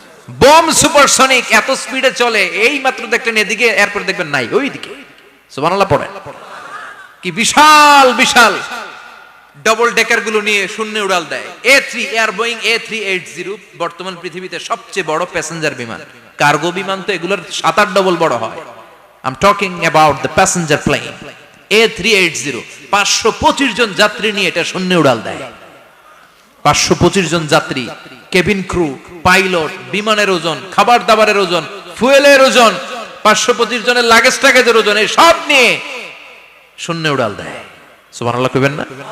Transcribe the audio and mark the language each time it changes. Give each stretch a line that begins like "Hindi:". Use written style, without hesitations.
Bangla: Bomb supersonic. এত স্পিডে চলে, এই মাত্র দেখলেন এদিকে, এরপর দেখবেন নাই ওইদিকে। সুবহানাল্লাহ পড়ে। কি বিশাল বিশাল ডবল ডেকার গুলো নিয়ে শূন্যে উড়াল দেয়। এয়ার বোয়িং A380 বর্তমান পৃথিবীতে সবচেয়ে বড় প্যাসেঞ্জার বিমান। কার্গো বিমান তো এগুলোর 7-8 ডবল বড় হয়।
English: I'm talking about the passenger plane A380।
Bangla: 525 জন যাত্রী নিয়ে এটা শূন্যে উড়াল দেয়। 525 জন যাত্রী, কেবিন ক্রু, পাইলট, বিমানের ওজন, খাবার দাবারের ওজন, ফুয়েলের ওজন, 525 জনের লাগেজ টাগেজের ওজন, এই সব নিয়ে শূন্যে উড়াল দেয়। সুবহানাল্লাহ কইবেন না?